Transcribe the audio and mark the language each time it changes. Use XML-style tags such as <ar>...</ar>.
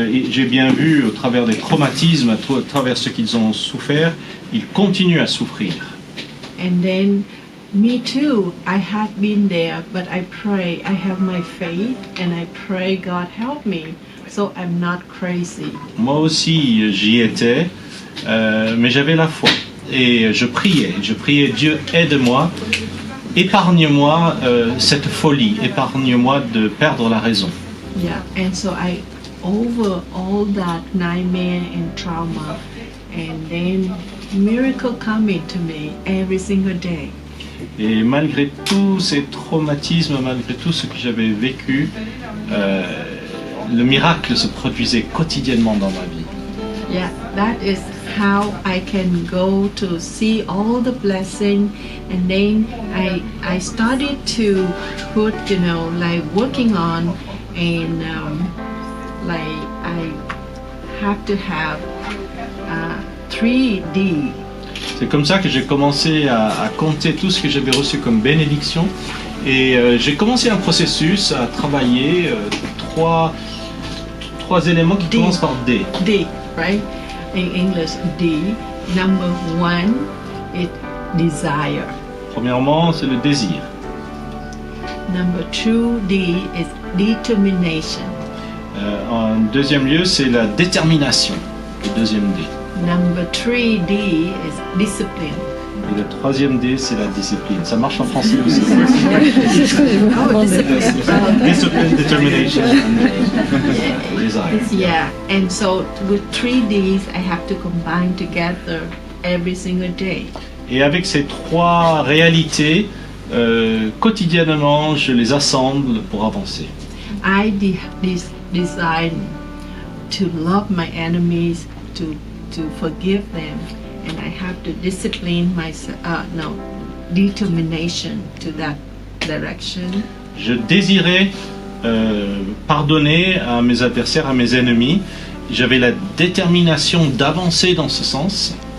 <fr>J'ai bien vu au travers des traumatismes, à travers ce qu'ils ont souffert, ils continuent à souffrir.</fr> <en>And then me too, I had been there, but I pray, I have my faith, and I pray God help me, so I'm not crazy.</en> <fr>Moi aussi j'y étais, mais j'avais la foi. Et je priais Dieu aide-moi, épargne-moi cette folie, épargne-moi de perdre la raison.</fr> <en>Yeah, and so I over all that nightmare and trauma, and then miracle coming to me every single day.</en> <fr>Et malgré tous ces traumatismes, malgré tout ce que j'avais vécu, le miracle se produisait quotidiennement dans ma vie.</fr> <en>Yeah, that is how I can go to see all the blessing, and then I started to put, like working on, and like I have to have 3D.</en> <fr>C'est comme ça que j'ai commencé à compter tout ce que j'avais reçu comme bénédiction, et j'ai commencé un processus à travailler trois éléments qui commencent par D.</fr> <en>D, right? In English, D. Number 1 is desire.</en> <fr>Premièrement, c'est le désir.</fr> <en>Number 2, D is determination.</en> <fr>En deuxième lieu, c'est la détermination, le deuxième D.</fr> <en>Number 3, D is discipline.</en> <fr>Et le troisième D, c'est la discipline. Ça marche en français aussi. C'est ce que je vous demandais.</fr> <en>Discipline, determination, and desire. Yeah, and so with 3 Ds, I have to combine together every single day.</en> <fr>Et avec ces trois réalités, quotidiennement, je les assemble pour avancer.</fr> <en>I decide to love my enemies, to forgive them, and I have to discipline myself. Determination to that direction.</en> <fr>Je désirais pardonner à mes adversaires, à mes ennemis. J'avais la détermination d'avancer dans ce sens.</fr>